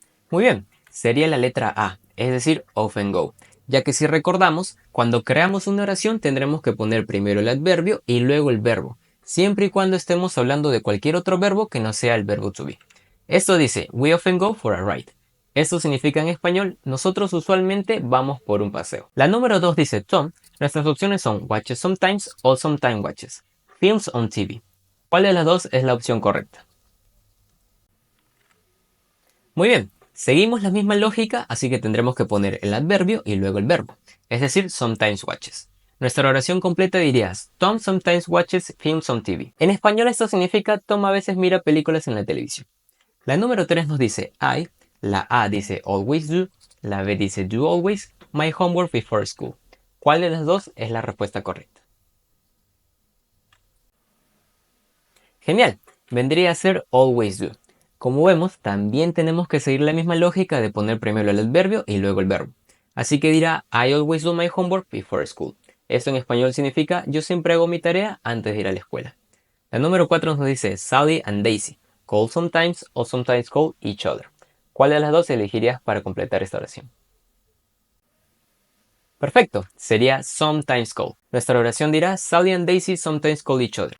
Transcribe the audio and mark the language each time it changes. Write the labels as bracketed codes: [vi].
[es] Muy bien, sería la letra A, es decir, [en] often go, [es] ya que si recordamos, cuando creamos una oración tendremos que poner primero el adverbio y luego el verbo, siempre y cuando estemos hablando de cualquier otro verbo que no sea el verbo to be. Esto dice, [en] we often go for a ride. [es] Esto significa en español, nosotros usualmente vamos por un paseo. La número 2 dice Tom, nuestras opciones son [en] watches sometimes [es] o [en] sometimes watches, films on TV. [es] ¿Cuál de las dos es la opción correcta? Muy bien, seguimos la misma lógica, así que tendremos que poner el adverbio y luego el verbo, es decir, [en] sometimes watches. [es] Nuestra oración completa diría, [en] Tom sometimes watches films on TV. [es] En español esto significa Tom a veces mira películas en la televisión. La número 3 nos dice [en] I, [es] la A dice [en] always do, [es] la B dice [en] do always, my homework before school. [es] ¿Cuál de las dos es la respuesta correcta? Genial, vendría a ser [en] always do. [es] Como vemos, también tenemos que seguir la misma lógica de poner primero el adverbio y luego el verbo. Así que dirá [en] I always do my homework before school. [es] Esto en español significa yo siempre hago mi tarea antes de ir a la escuela. La número 4 nos dice [en] Sally and Daisy, call sometimes or sometimes call each other. [es] ¿Cuál de las dos elegirías para completar esta oración? Perfecto, sería [en] sometimes call. [es] Nuestra oración dirá [en] Sally and Daisy sometimes call each other.